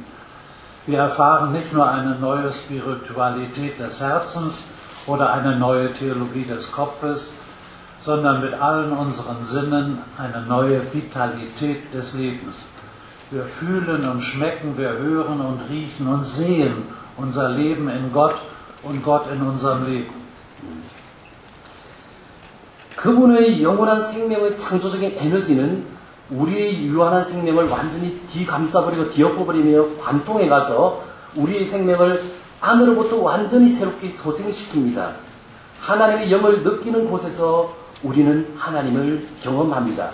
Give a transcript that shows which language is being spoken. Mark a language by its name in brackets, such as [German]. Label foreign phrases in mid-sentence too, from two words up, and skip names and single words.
[German] Wir erfahren nicht nur eine neue Spiritualität des Herzens oder eine neue Theologie des Kopfes, sondern mit allen unseren Sinnen eine neue Vitalität des Lebens. Wir fühlen und schmecken, wir hören und riechen und sehen unser Leben in Gott und Gott in unserem Leben. [Korean] 그분의 영원한 생명의 창조적인 에너지는 우리의 유한한 생명을 완전히 뒤감싸버리고 뒤엎어버리며 관통해 가서 우리의 생명을 안으로부터 완전히 새롭게 소생시킵니다. 하나님의 영을 느끼는 곳에서 우리는 하나님을 경험합니다.